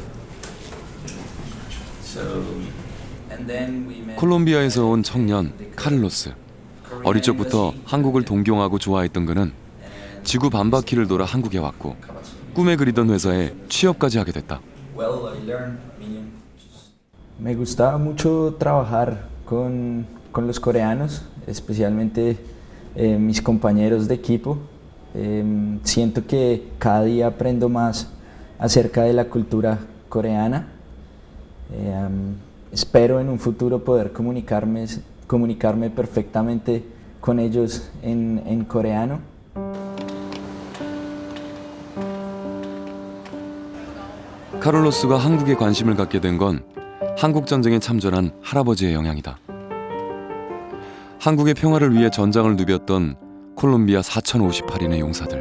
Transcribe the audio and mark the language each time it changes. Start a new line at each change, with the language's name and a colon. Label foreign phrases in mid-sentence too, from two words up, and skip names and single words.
Korean: 콜롬비아에서 온 청년 카를로스. 어릴 적부터 한국을 동경하고 좋아했던 그는 지구 반바퀴를 돌아 한국에 왔고 꿈에 그리던 회사에 취업까지 하게 됐다.
Spanish: Me gustaba mucho trabajar con los coreanos, especialmente mis compañeros de equipo. Siento que cada día aprendo más acerca de la cultura coreana. Espero en un futuro poder comunicarme perfectamente con ellos en coreano.
Korean: 카를로스가 한국에 관심을 갖게 된 건 한국 전쟁에 참전한 할아버지의 영향이다. 한국의 평화를 위해 전장을 누볐던 콜롬비아 4,058인의 용사들.